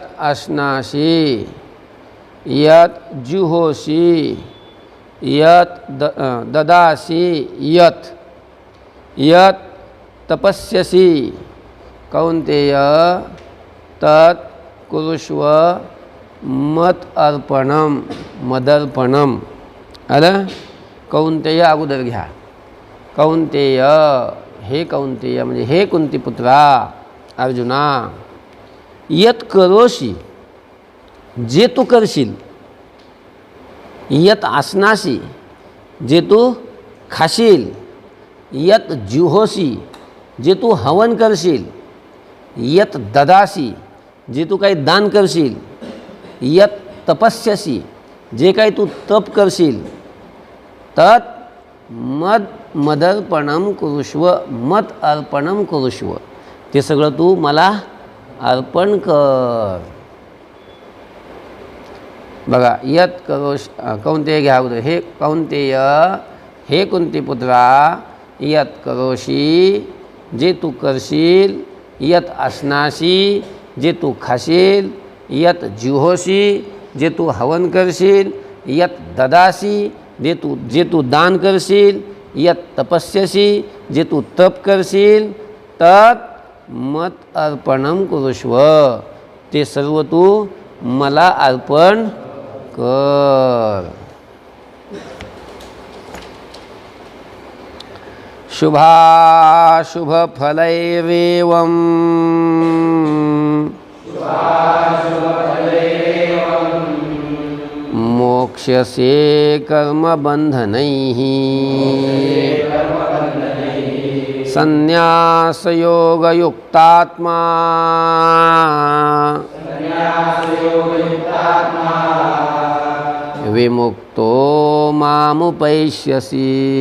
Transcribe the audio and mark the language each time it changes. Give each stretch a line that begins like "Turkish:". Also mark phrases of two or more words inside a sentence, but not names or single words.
Sanskrit: अश्नासि यत् जुहोषि यत् ददासि यत् यत् तपस्यसि कौन्तेय तत् कुरुष्व मत अर्पणम मदर्पणम.
Marathi: आलं? कौन्तेय अगोदर घ्या. कौन्तेय, हे कौन्तेय म्हणजे हे कुंतीपुत्रा अर्जुना,
Sanskrit: यत करोषि
Marathi: जे तू करशील,
Sanskrit: यत आसनासी
Marathi: जे तू खाशील,
Sanskrit: यत जुहोसी
Marathi: जे तू हवन करशील,
Sanskrit: यत ददासी
Marathi: जे तू काही दान करशील,
Sanskrit: यत तपस्यसी
Marathi: जे काही तू तप करशील,
Sanskrit: तत् मदर्पणम कुरुष्व मत अर्पणम कुरुष्व
Marathi: ते सगळं तू मला अर्पण कर. बघा,
Sanskrit: यत करोष कौन्तेय
Marathi: घ्या अगोदर. हे कौन्तेय, हे कुंतीपुत्रा,
Sanskrit: यत करोषि
Marathi: जे तू करशील,
Sanskrit: यत आसनासी
Marathi: जे तू खाशील,
Sanskrit: यत जुहोशी
Marathi: जे तू हवन करशील,
Sanskrit: यत ददासी
Marathi: जे तू दान करशील,
Sanskrit: यत तपस्यसी
Marathi: जे तू तप करशील,
Sanskrit: तत् मत अर्पणम कुरुष्व
Marathi: ते सर्व तू मला अर्पण कर.
Sanskrit: शुभाशुभ फलैरेवम् मोक्ष्यसे कर्मबन्धनैः संन्यासयोगयुक्तात्मा विमुक्तो मामुपैष्यसि.